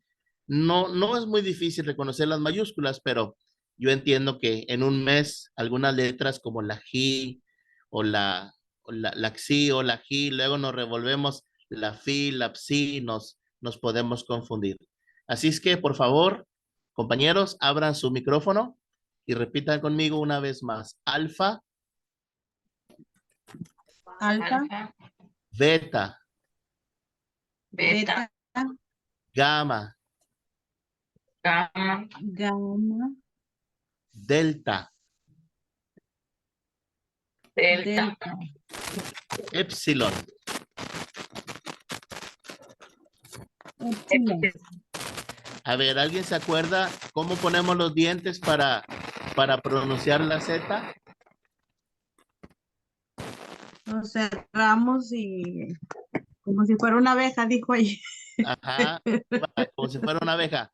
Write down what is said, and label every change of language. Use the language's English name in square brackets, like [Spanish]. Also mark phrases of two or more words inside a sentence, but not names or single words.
[Spanish] No es muy difícil reconocer las mayúsculas, pero yo entiendo que en un mes algunas letras como la G o la XI o la G, luego nos revolvemos la FI, la PSI, nos podemos confundir. Así es que, por favor, compañeros, abran su micrófono y repitan conmigo una vez más. Alfa, Alfa, beta, beta, gamma, gamma, gamma, delta, delta, epsilon. epsilon. A ver, ¿alguien se acuerda cómo ponemos los dientes para pronunciar la Z? Nos cerramos y como si fuera una abeja, dijo ahí. Ajá, como si fuera una abeja.